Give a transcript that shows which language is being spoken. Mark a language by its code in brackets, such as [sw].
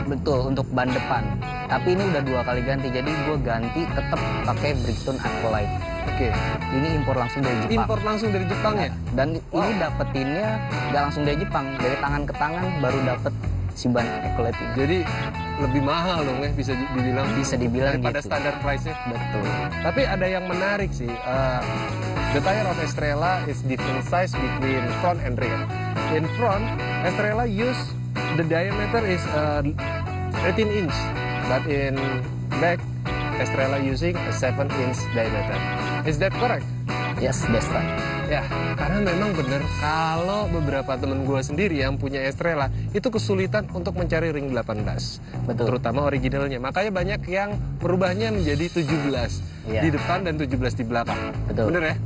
[id] Betul, untuk ban depan. Tapi ini udah 2 kali ganti, jadi gue ganti tetap pakai Bridgestone Aqualite. Oke. Ini impor langsung dari Jepang. Impor langsung dari Jepang ya? Dan ini dapetinnya nggak langsung dari Jepang, dari tangan ke tangan baru dapet si ban Aqualite ini. Jadi lebih mahal dong ya, bisa dibilang. Bisa dibilang daripada gitu. standar price-nya. Betul. Tapi ada yang menarik sih. [en] The tire of Estrella is different size between front and rear. In front, Estrella use the diameter is 18 inch, but in back, Estrella using a 7-inch diameter. Is that correct? Yes, that's right. [id] Ya, karena memang benar kalau beberapa temen gue sendiri yang punya Estrella itu kesulitan untuk mencari ring 18. Betul. Terutama originalnya. Makanya banyak yang merubahnya menjadi 17 Iya. di depan dan 17 di belakang. Betul. Bener ya?